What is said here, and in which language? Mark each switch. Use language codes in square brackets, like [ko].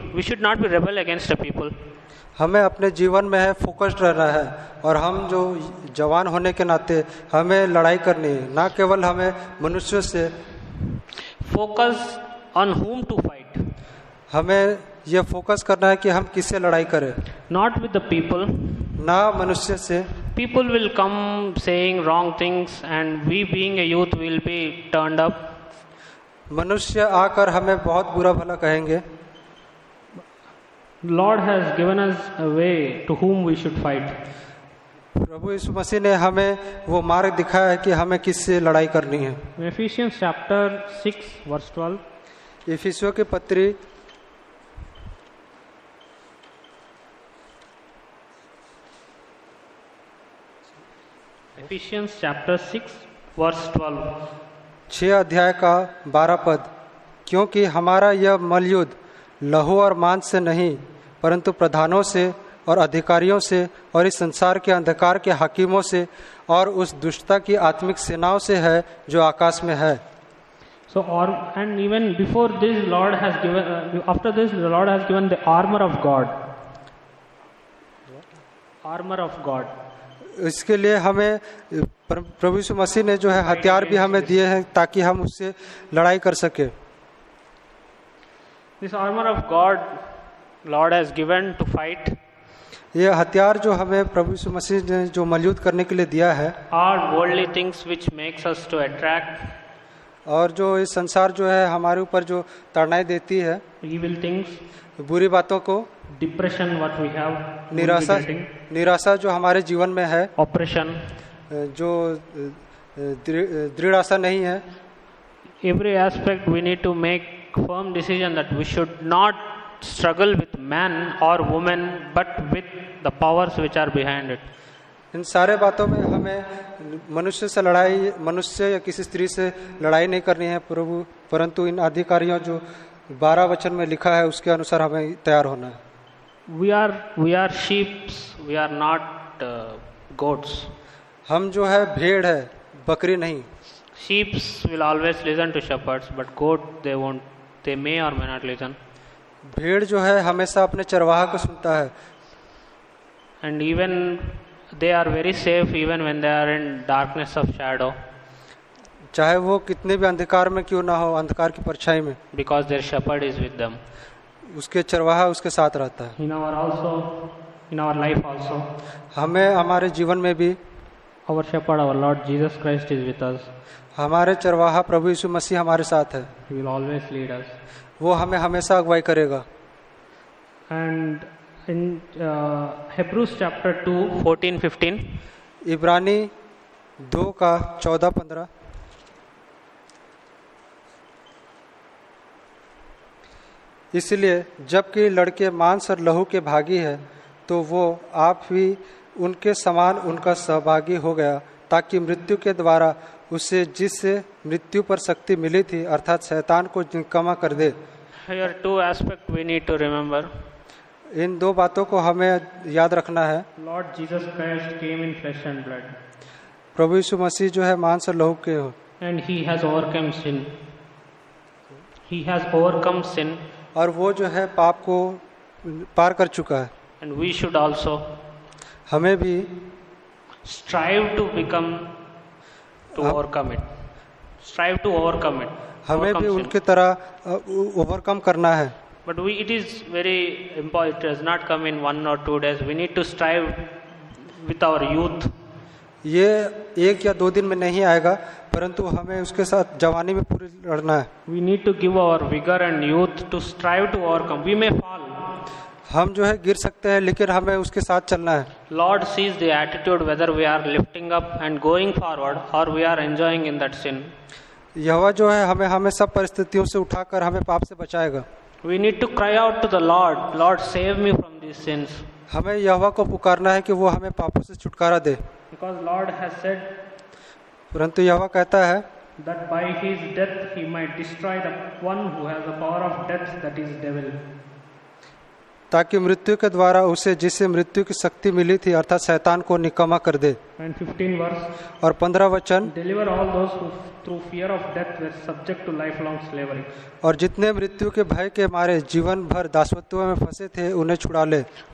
[en] We should not be rebel against the people. [hi] हमें अपने जीवन में है फोकस्ड रहना है, और हम जो जवान होने के नाते हमें लड़ाई करनी है, ना केवल हमें मनुष्यों से. [en] Focus on whom to fight. [hi] हमें यह फोकस करना है कि हम किससे लड़ाई करें. [en] Not with the people. [hi] ना मनुष्य से. [en] People will come saying wrong things, and we being a youth will be turned up. [hi] मनुष्य आकर हमें बहुत बुरा भला कहेंगे. [en] Lord has given us a way to whom we should fight. [hi] प्रभु यीशु मसीह ने हमें वो मार्ग दिखाया है कि हमें किससे लड़ाई करनी है. [en] Ephesians chapter 6 verse 12. [hi] इफिसियों की पत्री [en] Ephesians chapter 6 verse 12. [hi] 6 अध्याय का 12 पद. क्योंकि हमारा यह मलयुद्ध लहू और मांस से नहीं, परंतु प्रधानों से और अधिकारियों से और इस संसार के अंधकार के हाकिमों से और उस दुष्टता की आत्मिक सेनाओं से है जो आकाश में है. [en] So, and even before this, Lord has given. After this, the Lord has given the armor of God. Armor of God. [hi] इसके लिए हमें प्रभु यीशु मसीह ने जो है हथियार भी हमें दिए हैं ताकि हम उससे लड़ाई कर सके. [en] This armor of God, Lord has given to fight. [hi] ये हथियार जो हमें प्रभु यीशु मसीह ने जो मलयुद्ध करने के लिए दिया है, [en] All worldly things which makes us to attract. [hi] और जो इस संसार जो है हमारे ऊपर जो ताड़नाएं देती है, [en] Evil things. [hi] बुरी बातों को, [en] Depression what we have. [hi] निराशा जो हमारे जीवन में है, [en] Oppression. [hi] जो दृढ़ आशा नहीं है. [en] Every aspect we need to make firm decision that we should not struggle with man or woman, but with the powers which are behind it. [hi] इन सारे बातों में हमें मनुष्य से लड़ाई, मनुष्य या किसी स्त्री से लड़ाई नहीं करनी है प्रभु, परंतु इन अधिकारियों जो 12 वचन में लिखा है उसके अनुसार हमें तैयार होना है. [en] We are sheep, we are not goats. [hi] हम जो है भेड़ है, बकरी नहीं. [en] Sheep will always listen to shepherds, but goat they won't. They may or may not listen. [hi] भेड़ जो है हमेशा अपने चरवाहा को सुनता है. [en] And even they are very safe even when they are in darkness of shadow. [hi] चाहे वो कितने भी अंधकार में क्यों ना हो, अंधकार की परछाई में, [en] Because their shepherd is with them. [hi] उसके चरवाहा उसके साथ रहता है. [en] In our life also. [hi] हमें हमारे जीवन में भी [en] Our shepherd, our Lord Jesus Christ is with us. [hi] हमारे चरवाहा प्रभु यीशु मसीह हमारे साथ है. [en] He will always lead us. [hi] वो हमें हमेशा अगुवाई करेगा. [en] And in Hebrews chapter 2, 14-15. [hi] इब्रानी 2 का 14-15. इसलिए जबकि लड़के मांस और लहू के भागी है, तो वो आप भी उनके समान उनका सहभागी हो गया, ताकि मृत्यु के द्वारा उसे जिससे मृत्यु पर शक्ति मिली थी, अर्थात शैतान को निकम्मा कर दे. [en] Here two aspects we need to remember. [hi] इन दो बातों को हमें याद रखना है। [en] Lord Jesus Christ came in flesh and blood, [hi] प्रभु यीशु मसीह जो है मांस और लहू के हो, [en] and he has overcome sin. He has overcome sin, [hi] और वो जो है पाप को पार कर चुका है। [en] and we should also [hi] हमें भी [en] strive to become, to overcome it. Strive to overcome it. [hi] हमें [en] Overcome [hi] भी [en] sin. [hi] उनकी तरह ओवरकम करना है। [en] But it is very important. It does not come in 1 or 2 days. We need to strive with our youth. [hi] ये 1 या 2 दिन में नहीं आएगा, परंतु हमें उसके साथ जवानी में पूरी लड़ना है। [en] We need to give our vigor and youth to strive to overcome. We may fall. [hi] हम जो है गिर सकते हैं, लेकिन हमें उसके साथ चलना है। [en] Lord sees the attitude whether we are lifting up and going forward or we are enjoying in that sin. [hi] यहोवा जो है हमें सब परिस्थितियों से उठाकर हमें पाप से बचाएगा। [en] We need to cry out to the Lord, Lord save me from these sins. [hi] हमें यहोवा को पुकारना है कि वो हमें पापों से छुटकारा दे, [en] Because Lord has said [hi] परंतु यहोवा कहता है [en] that by his death he might destroy the one who has the power of death, that is devil. [hi] ताकि मृत्यु के द्वारा उसे जिसे मृत्यु की शक्ति मिली थी अर्थात शैतान को निकम्मा कर दे। [en] And 15 verse, [hi] और 15 वचन, [en] deliver all those who through fear of death were subject to lifelong slavery. [hi] और जितने मृत्यु के भय के मारे जीवन भर दासत्व में फंसे थे उन्हें छुड़ा ले।